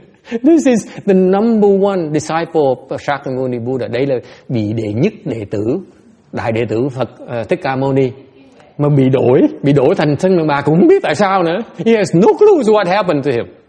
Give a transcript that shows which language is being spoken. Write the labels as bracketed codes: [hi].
[en] This is the number one disciple of Shakyamuni Buddha. [vi] Đây là vị đệ nhất đệ tử, đại đệ tử Phật Thích Ca Mâu Ni, mà bị đổi thành thân đàn bà cũng không biết tại sao nữa. [en] He has no clue what happened to him.